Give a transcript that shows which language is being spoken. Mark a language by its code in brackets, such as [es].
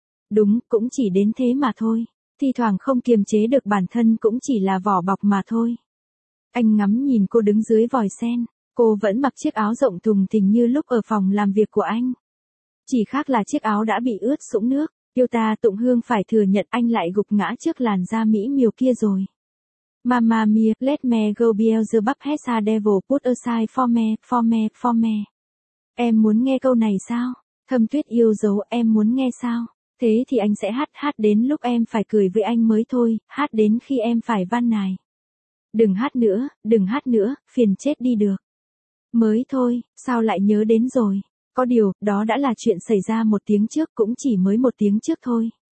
[vi] Đúng, cũng chỉ đến thế mà thôi, thi thoảng không kiềm chế được bản thân cũng chỉ là vỏ bọc mà thôi. Anh ngắm nhìn cô đứng dưới vòi sen. Cô vẫn mặc chiếc áo rộng thùng thình như lúc ở phòng làm việc của anh. Chỉ khác là chiếc áo đã bị ướt sũng nước, yêu ta tụng hương phải thừa nhận anh lại gục ngã trước làn da mỹ miều kia rồi. [en] Mamma mia, let me go Beelzebub has a devil put aside for me. [vi] Em muốn nghe câu này sao? Thâm Tuyết yêu dấu, em muốn nghe sao? Thế thì anh sẽ hát đến lúc em phải cười với anh mới thôi, hát đến khi em phải van nài. Đừng hát nữa, phiền chết đi được. Mới thôi, sao lại nhớ đến rồi? Có điều, đó đã là chuyện xảy ra một tiếng trước, cũng chỉ mới một tiếng trước thôi.